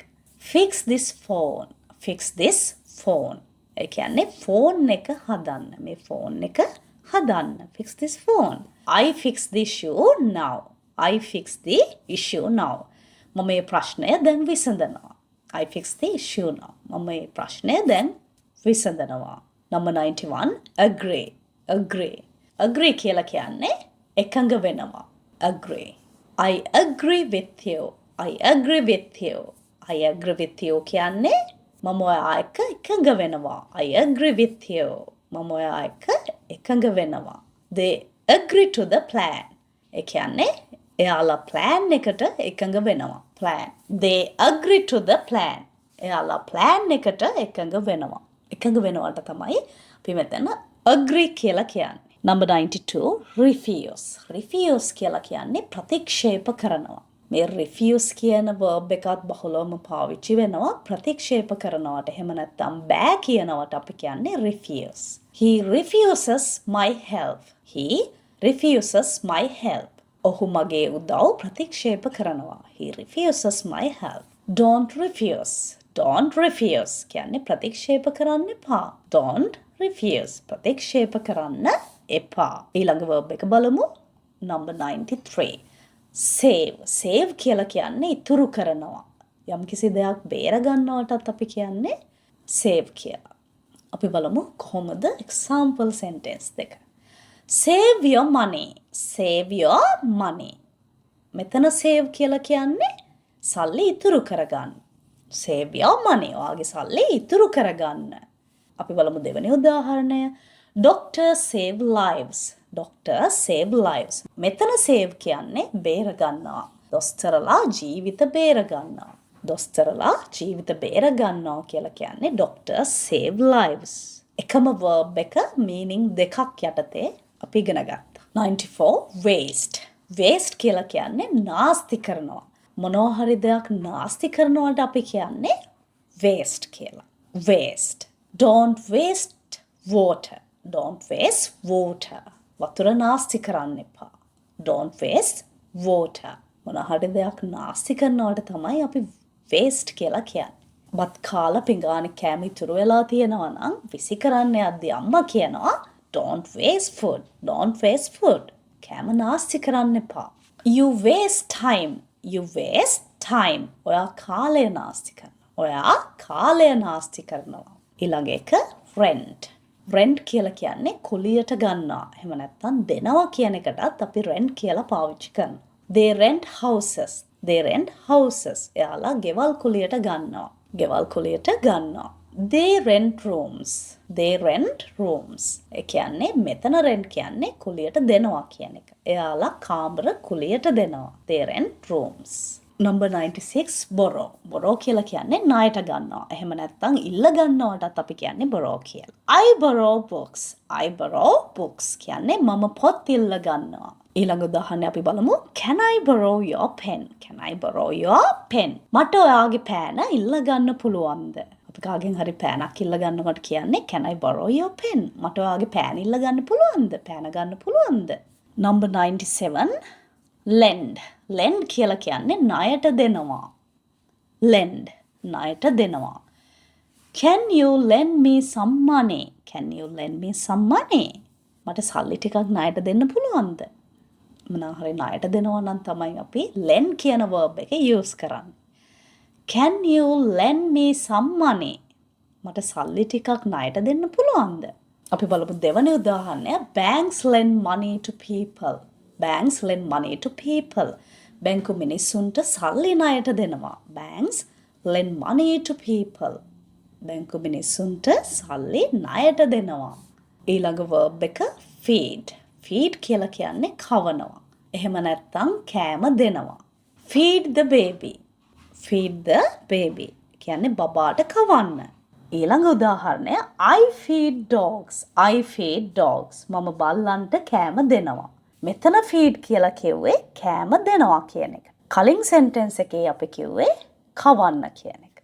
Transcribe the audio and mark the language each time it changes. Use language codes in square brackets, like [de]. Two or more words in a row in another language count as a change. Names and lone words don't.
[en] Fix this phone. Fix this phone. [si] ඒ කියන්නේ phone එක හදන්න. මේ phone එක හදන්න. [en] Fix this phone. I fix the issue now. I fix the issue now. [si] මම මේ ප්‍රශ්නය දැන් විසඳනවා. [en] I fix the issue now. [si] මම මේ ප්‍රශ්නය දැන් විසඳනවා. [en] Number 91 agree. Agree. Agree [si] කියලා කියන්නේ එකඟ වෙනවා. [en] Agree. I agree with you. I agree with you. I agree with you [si] කියන්නේ මම ඔයා එක්ක එකඟ වෙනවා. [en] I agree with you. [si] මම ඔයා එක්ක එකඟ වෙනවා. [en] They agree to the plan. [si] ඒ කියන්නේ එයාලා plan එකට එකඟ වෙනවා. [en] Plan. They agree to the plan. [si] එයාලා plan එකට එකඟ වෙනවා. එකඟ වෙනවට තමයි අපි මෙතන agree කියලා කියන්නේ. [en] Number 92 refuse. Refuse [si] කියලා කියන්නේ ප්‍රතික්ෂේප කරනවා. මේ refuse කියන verb එකත් බහුලවම පාවිච්චි වෙනවා ප්‍රතික්ෂේප කරනවට. එහෙම නැත්නම් බෑ කියනවට අපි කියන්නේ refuse. [en] He refuses my help. He refuses my help. [si] ඔහු මගේ උදව් ප්‍රතික්ෂේප කරනවා. [en] He refuses my help. Don't refuse. Don't refuse [si] කියන්නේ ප්‍රතික්ෂේප කරන්න එපා. [en] Don't refuse. [si] ප්‍රතික්ෂේප කරන්න එපා. ඊළඟ verb එක බලමු. [en] Number 93. Save. [si] Save කියලා කියන්නේ ඉතුරු කරනවා. යම්කිසි දෙයක් බේර ගන්නවටත් අපි කියන්නේ save කියලා. අපි බලමු කොහොමද [en] example sentence [si] දෙක. [en] Save your money. Save your money. [si] මෙතන save කියලා කියන්නේ සල්ලි ඉතුරු කරගන්න. [en] Save your money. [si] ඔයාගේ සල්ලි ඉතුරු කරගන්න. අපි බලමු දෙවෙනි උදාහරණය. [en] Doctor save lives. Doctor save lives. [si] මෙතන save කියන්නේ බේර ගන්නවා. දොස්තරලා ජීවිත බේර ගන්නවා. දොස්තරලා ජීවිත බේර ගන්නවා කියලා කියන්නේ [en] doctor save lives. [si] එකම verb එක meaning දෙකක් යටතේ අපි ඉගෙන ගත්තා. 94 waste. waste කියලා කියන්නේ නාස්ති කරනවා. මොනවා හරි දෙයක් නාස්ති කරනවට අපි කියන්නේ waste කියලා. [en] waste. Don't waste water. Don't waste water. [si] වතුර නාස්ති කරන්න එපා. [en] Don't waste water. [si] මොනවා හරි දෙයක් නාස්ති කරනවට තමයි අපි waste කියලා කියන්නේ. බත් කාලා පිඟානේ කෑම ඉතුරු වෙලා තියෙනවා නම් විසි කරන්න යද්දී අම්මා කියනවා [en] don't waste food. Don't waste food. [si] කෑම නාස්ති කරන්න එපා. [en] You waste time. You waste time. [si] ඔයා කාලය නාස්ති කරනවා. ඔයා කාලය නාස්ති කරනවා. ඊළඟ එක rent. rent කියලා කියන්නේ කුලියට ගන්නවා. එහෙම නැත්නම් දෙනවා කියන එකටත් අපි rent කියලා පාවිච්චි කරනවා. [en] They rent houses. They rent houses. [si] එයාලා ගෙවල් කුලියට ගන්නවා. ගෙවල් කුලියට ගන්නවා. [en] They rent rooms. They rent rooms. [si] ඒ කියන්නේ මෙතන rent කියන්නේ කුලියට දෙනවා කියන එක. එයාලා කාමර කුලියට දෙනවා. [en] They rent rooms. Number 96 borrow. borrow [si] කියලා කියන්නේ ණයට ගන්නවා. එහෙම නැත්නම් ඉල්ල ගන්නවටත් අපි කියන්නේ borrow කියලා. [en] I borrow books. I borrow books [si] කියන්නේ මම පොත් ඉල්ල ගන්නවා. ඊළඟ උදාහරණය අපි බලමු. [en] Can I borrow your pen? Can I borrow your pen? [si] මට ඔයාගේ පෑන ඉල්ල ගන්න පුළුවන්ද? අපි කාගෙන් හරි පෑනක් ඉල්ල ගන්නකොට කියන්නේ [en] Can I borrow your pen? [si] මට ඔයාගේ පෑන ඉල්ල ගන්න පුළුවන්ද? පෑන ගන්න පුළුවන්ද? [en] Number 97 lend. lend [si] කියලා කියන්නේ ණයට දෙනවා. lend ණයට දෙනවා. [en] Can you lend me some money? Can you lend me some money? [si] මට සල්ලි ටිකක් ණයට දෙන්න පුළුවන්ද? මොනවා හරි ණයට දෙනවා නම් තමයි අපි lend කියන verb එක use කරන්නේ. [en] Can you lend me some money? [si] මට සල්ලි ටිකක් ණයට දෙන්න පුළුවන්ද? අපි බලමු දෙවන උදාහරණය. [en] Banks lend money to people. Banks lend money to people. [si] බැංකු මිනිස්සුන්ට සල්ලි ණයට දෙනවා. [en] Banks lend money to people. [si] බැංකු මිනිස්සුන්ට සල්ලි ණයට දෙනවා. ඊළඟ verb එක [en] feed. feed [si] කියලා කියන්නේ කවනවා. එහෙම නැත්නම් කෑම දෙනවා. [en] feed the baby. feed the baby [si] කියන්නේ බබාට කවන්න. ඊළඟ උදාහරණය [en] I feed dogs. I feed dogs. [si] මම බල්ලන්ට කෑම දෙනවා. මෙතන feed කියලා කිව්වේ කෑම දෙනවා කියන එක. කලින් sentence එකේ අපි කිව්වේ කවන්න කියන එක.